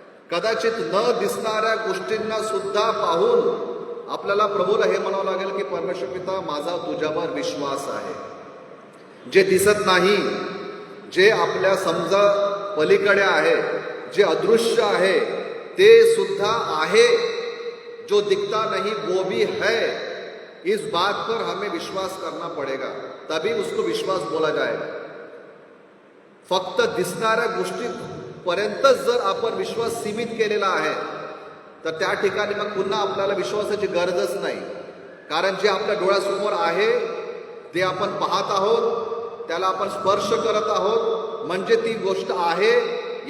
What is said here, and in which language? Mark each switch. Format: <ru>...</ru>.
<mr>कदाचित न दिसणाऱ्या गोष्टींना सुद्धा पाहून आपल्याला प्रभूला हे म्हणावं लागेल की परमेश्वर पिता, माझा तुझ्यावर विश्वास आहे. जे दिसत नाही, जे आपल्या समजा पलीकडे आहे, जे अदृश्य आहे, ते सुद्धा आहे.</mr> <hi>जो दिखता नहीं वो भी है. इस बात पर हमें विश्वास करना पड़ेगा, तभी उसको विश्वास बोला जाएगा.</hi> <mr>फक्त दिसणाऱ्या गोष्टीपर्यंतच जर आपण विश्वास सीमित केलेला आहे तर त्या ठिकाणी मग पुन्हा आपल्याला विश्वासाची गरजच नाही. कारण जे आपल्या डोळ्यासमोर आहे, ते आपण पाहत आहोत, त्याला आपण स्पर्श करत आहोत, म्हणजे ती गोष्ट आहे.</mr>